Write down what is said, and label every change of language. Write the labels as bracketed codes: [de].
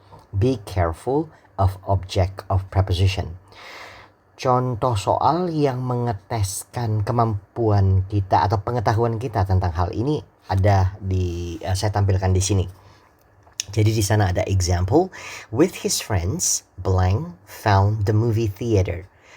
[en] Be careful of object of preposition. [id] Contoh soal yang mengeteskan kemampuan kita atau pengetahuan kita tentang hal ini ada saya tampilkan di sini. Jadi di sana ada example, with his friends, blank found the movie theater.